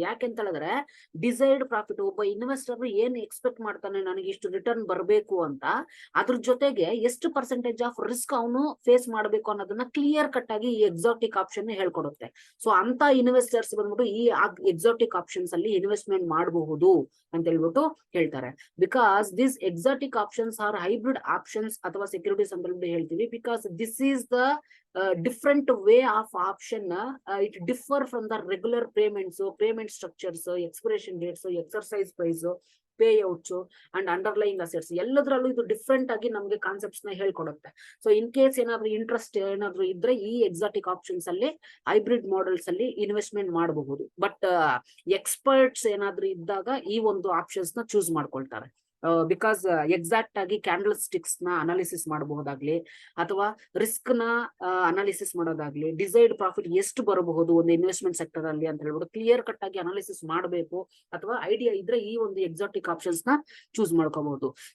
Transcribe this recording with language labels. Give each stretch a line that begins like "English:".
Kannada: ಯಾಕೆಂತ ಹೇಳಿದ್ರೆ desired profit, ಒಬ್ಬ ಇನ್ವೆಸ್ಟರ್ ಏನ್ ಎಕ್ಸ್ಪೆಕ್ಟ್ ಮಾಡ್ತಾನೆ ನನಗೆ ಇಷ್ಟು ರಿಟರ್ನ್ ಬರಬೇಕು ಅಂತ, ಅದ್ರ ಜೊತೆಗೆ ಎಷ್ಟು ಪರ್ಸೆಂಟೇಜ್ ಆಫ್ ರಿಸ್ಕ್ ಅವನು ಫೇಸ್ ಮಾಡಬೇಕು ಅನ್ನೋದನ್ನ ಕ್ಲಿಯರ್ ಕಟ್ ಆಗಿ ಈ ಎಕ್ಸಾಟಿಕ್ ಆಪ್ಷನ್ ಹೇಳ್ಕೊಡುತ್ತೆ. ಸೊ ಅಂತ ಇನ್ವೆಸ್ಟರ್ಸ್ ಬಂದ್ಬಿಟ್ಟು ಈ ಎಕ್ಸಾಟಿಕ್ ಆಪ್ಷನ್ಸ್ ಅಲ್ಲಿ ಇನ್ವೆಸ್ಟ್ಮೆಂಟ್ ಮಾಡಬಹುದು ಅಂತ ಹೇಳ್ಬಿಟ್ಟು ಹೇಳ್ತಾರೆ.
English: because this exotic options are hybrid options ಅಥವಾ securities
Kannada: ಅಂತ ಹೇಳ್ಬಿಟ್ಟು ಹೇಳ್ತೀವಿ.
English: Because this is the different way of option. It differ from the regular payments, so payment structures, expiration dates, exercise price, payouts and underlying assets
Kannada: ಎಲ್ಲದರಲ್ಲೂ ಇದು different ಆಗಿ ನಮಗೆ concepts ನ ಹೇಳ್ಕೊಡುತ್ತೆ. So in case ಏನಾದ್ರು interest ಏನಾದ್ರು ಇದ್ರೆ ಈ exotic options ಅಲ್ಲಿ ಹೈಬ್ರಿಡ್ ಮಾಡೆಲ್ಸ್ ಅಲ್ಲಿ ಇನ್ವೆಸ್ಟ್ಮೆಂಟ್ ಮಾಡಬಹುದು. ಬಟ್ ಎಕ್ಸ್ಪರ್ಟ್ಸ್ ಏನಾದ್ರು ಇದ್ದಾಗ ಈ ಒಂದು ಆಪ್ಷನ್ಸ್ ನ ಚೂಸ್ ಮಾಡ್ಕೊಳ್ತಾರೆ. ಬಿಕಾಸ್ ಎಕ್ಸಾಕ್ಟ್ ಆಗಿ ಕ್ಯಾಂಡಲ್ ಸ್ಟಿಕ್ಸ್ ನ ಅನಾಲಿಸಿಸ್ ಮಾಡಬಹುದಾಗ್ಲಿ ಅಥವಾ ರಿಸ್ಕ್ ನ ಅನಾಲಿಸಿಸ್ ಮಾಡೋದಾಗ್ಲಿ, ಡಿಸೈರ್ಡ್ ಪ್ರಾಫಿಟ್ ಎಷ್ಟು ಬರಬಹುದು ಒಂದು ಇನ್ವೆಸ್ಟ್ಮೆಂಟ್ ಸೆಕ್ಟರ್ ಅಲ್ಲಿ ಅಂತ ಹೇಳ್ಬಿಟ್ಟು ಕ್ಲಿಯರ್ ಕಟ್ ಆಗಿ ಅನಾಲಿಸಿಸ್ ಮಾಡಬೇಕು ಅಥವಾ ಐಡಿಯಾ ಇದ್ರೆ ಈ ಒಂದು ಎಕ್ಸಾಟಿಕ್ ಆಪ್ಷನ್ಸ್ ನ ಚೂಸ್ ಮಾಡ್ಕೋಬಹುದು.